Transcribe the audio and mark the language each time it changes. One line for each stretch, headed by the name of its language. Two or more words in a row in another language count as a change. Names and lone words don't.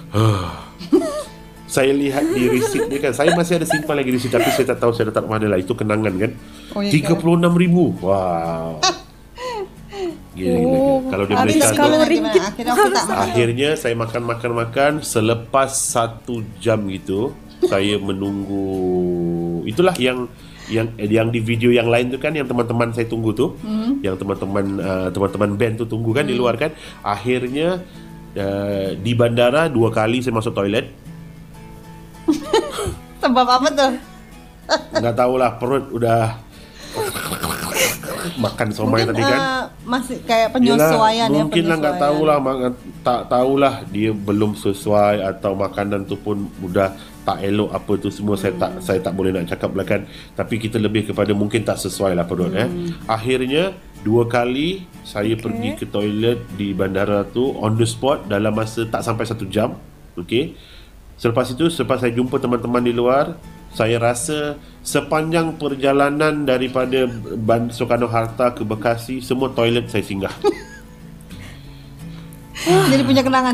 Malay: Saya lihat di resit ni kan, saya masih ada simpan lagi resit, tapi saya tak tahu saya letak mana lah. Itu kenangan kan. RM36,000. Wow. Gila. Kalau dia Malaysia tu, akhirnya saya makan. Selepas 1 jam gitu, saya menunggu. Itulah yang di video yang lain tu kan, yang teman-teman saya tunggu tu, yang teman-teman band tu tunggu kan di luar kan. Akhirnya di bandara 2 kali saya masuk toilet. Sebab apa tuh?
Indonesian: Nggak tahulah, perut udah makan somai tadi kan. Masih kayak penyesuaian. Yalah, mungkin lah, nggak tahulah,
Malay: tak tahulah dia belum sesuai atau makanan tu pun udah tak elok apa tu semua. Saya tak boleh nak cakap lah kan. Tapi kita lebih kepada mungkin tak sesuai lah perut. Akhirnya 2 kali saya pergi ke toilet di bandara tu
English: on the spot
Malay: dalam masa tak sampai 1 jam. Selepas saya jumpa teman-teman di luar, saya rasa sepanjang perjalanan daripada Soekarno-Hatta ke Bekasi, semua toilet saya singgah. Jadi punya kenangan.